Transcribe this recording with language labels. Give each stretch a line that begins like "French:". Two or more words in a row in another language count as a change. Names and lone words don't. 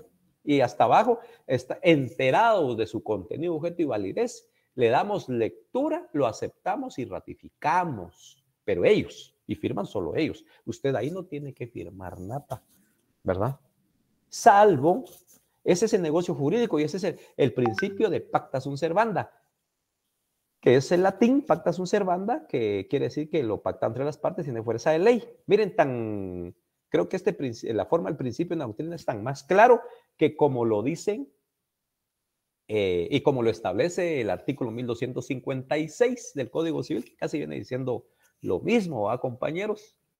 Spanish: Y hasta abajo, está enterados de su contenido, objeto y validez, le damos lectura, lo aceptamos y ratificamos. Pero ellos, y firman solo ellos. Usted ahí no tiene que firmar nada, ¿verdad? Salvo, ese es el negocio jurídico y ese es el principio de
Latin: pacta sunt servanda,
Spanish: que es el latín,
Latin: pacta sunt servanda,
Spanish: que quiere decir que lo pacta entre las partes tiene fuerza de ley. Miren, creo que la forma del principio en la doctrina es tan más claro que como lo dicen y como lo establece el artículo 1256 del Código Civil, que casi viene diciendo lo mismo, ¿va, compañeros?